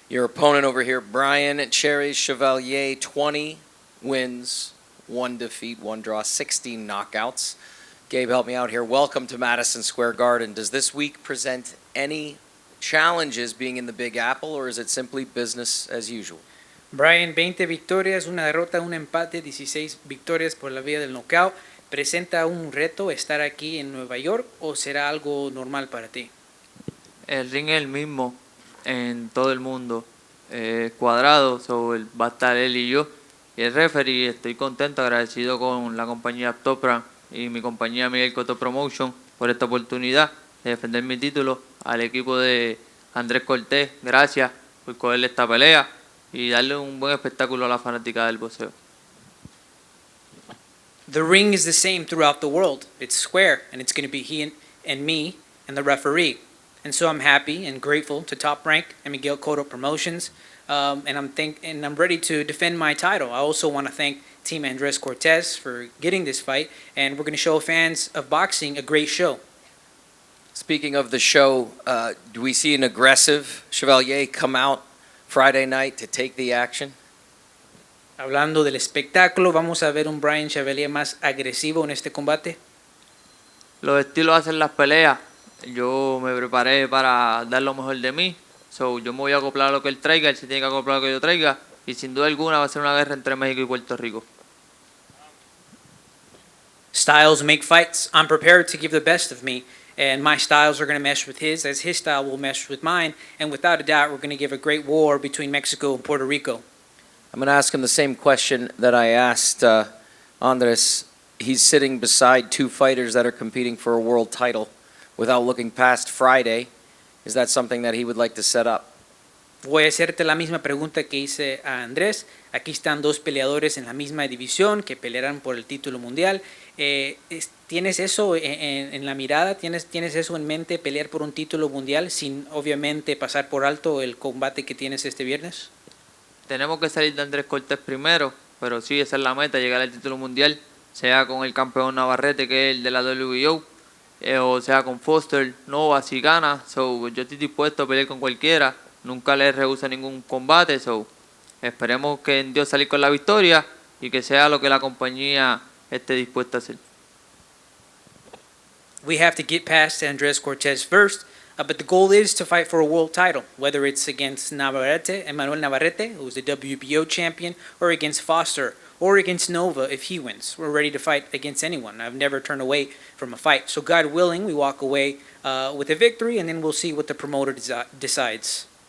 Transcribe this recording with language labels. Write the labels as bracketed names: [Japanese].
[English] Your opponent over here, Bryan Chevalier, 20 wins, 1 defeat, 1 draw, 16 knockouts. Gabe, help me out here. Welcome to Madison Square Garden. Does this week present any challenges being in the Big Apple, or is it simply business as usual? [Spanish] Bryan, 20 victorias, una derrota, un empate, 16 victorias por la vía del knockout. ¿Presenta un reto estar aquí en Nueva York o será algo normal para ti? El ring es el mismo en todo el mundo, cuadrado, va a estar él y yo. Y el referee, estoy contento, agradecido con la compañía Top Rank y mi compañía Miguel Cotto Promotion por esta oportunidad de defender mi título. Al equipo de Andrés Cortes, gracias por cogerle esta pelea y darle un buen espectáculo a la fanática del boxeo. [English] The ring is the same throughout the world. It's square, and it's going to be he and me and the referee. And so I'm happy and grateful to Top Rank and Miguel Cotto Promotions, and I'm ready to defend my title. I also want to thank Team Andres Cortes for getting this fight, and we're going to show fans of boxing a great show. Speaking of the show, do we see an aggressive Chevalier come out Friday night to take the action? [Spanish] Hablando del espectáculo, vamos a ver un Bryan Chevalier más agresivo en este combate. Los estilos hacen las peleas. Yo me preparé para dar lo mejor de mí. Yo me voy a acoplar a lo que él traiga, él se tiene que acoplar a lo que yo traiga. Y sin duda alguna va a ser una guerra entre México y Puerto Rico. [English] Styles make fights. I'm prepared to give the best of me. And my styles are going to mesh with his, as his style will mesh with mine. And without a doubt, we're going to give a great war between Mexico and Puerto Rico. I'm going to ask him the same question that I asked Andres. He's sitting beside 2 fighters that are competing for a world title without looking past Friday. Is that something that he would like to set up? [Spanish] Voy a hacerte la misma pregunta que hice a Andrés. Aquí están 2 peleadores en la misma división que pelearán por el título mundial. ¿Tienes eso en la mirada? ¿Tienes eso en mente, pelear por un título mundial sin obviamente pasar por alto el combate que tienes este viernes? Tenemos que salir de Andrés Cortés primero, pero sí, esa es la meta, llegar al título mundial, sea con el campeón Navarrete, que es el de la WBO, o sea con Foster, Nova, si gana. Yo estoy dispuesto a pelear con cualquiera, nunca le rehúso ningún combate. Esperemos que en Dios salir con la victoria y que sea lo que la compañía esté dispuesta a hacer. [English] We have to get past Andrés Cortés first, but the goal is to fight for a world title, whether it's against Emmanuel Navarrete, who's the WBO champion, or against Foster, or against Nova if he wins. We're ready to fight against anyone. I've never turned away from a fight. So God willing, we walk away with a victory, and then we'll see what the promoter decides.